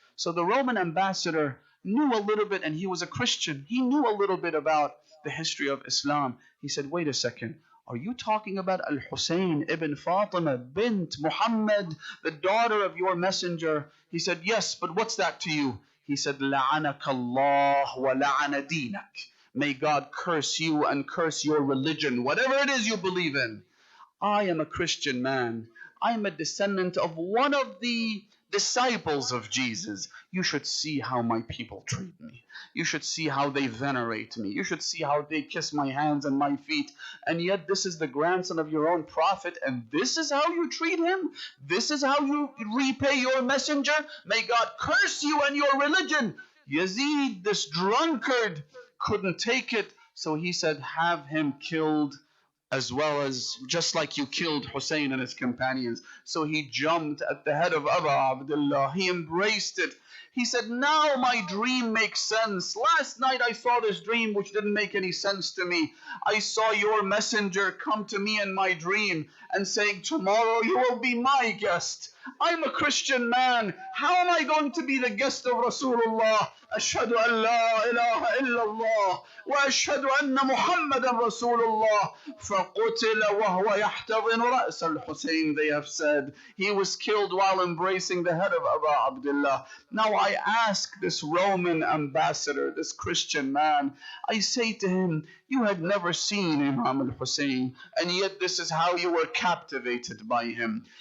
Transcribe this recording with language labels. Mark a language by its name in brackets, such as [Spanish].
[English] So the Roman ambassador knew a little bit, and he was a Christian. He knew a little bit about the history of Islam. He said, wait a second. Are you talking about Al-Hussein ibn Fatima bint Muhammad, the daughter of your messenger? He said, yes, but what's that to you? He said, [Arabic] لَعَنَكَ اللَّهُ وَلَعَنَ دِينَكَ. [English] May God curse you and curse your religion, whatever it is you believe in. I am a Christian man. I am a descendant of one of the disciples of Jesus. You should see how my people treat me. You should see how they venerate me. You should see how they kiss my hands and my feet. And yet this is the grandson of your own prophet, and this is how you treat him? This is how you repay your messenger? May God curse you and your religion. Yazid, this drunkard, couldn't take it. So he said, have him killed, as well as just like you killed Hussein and his companions. So he jumped at the head of Abu Abdullah. He embraced it. He said, now my dream makes sense. Last night I saw this dream which didn't make any sense to me. I saw your messenger come to me in my dream and saying, tomorrow you will be my guest. I'm a Christian man. How am I going to be the guest of Rasulullah? [Arabic] أشهد أن لا إله إلا الله وأشهد أن محمدا رسول الله فقتل وهو يحتضن رأس الحسين. [English] They have said he was killed while embracing the head of Abu Abdullah. Now I ask this Roman ambassador, this Christian man, I say to him, you had never seen Imam al-Hussein, and yet this is how you were captivated by him.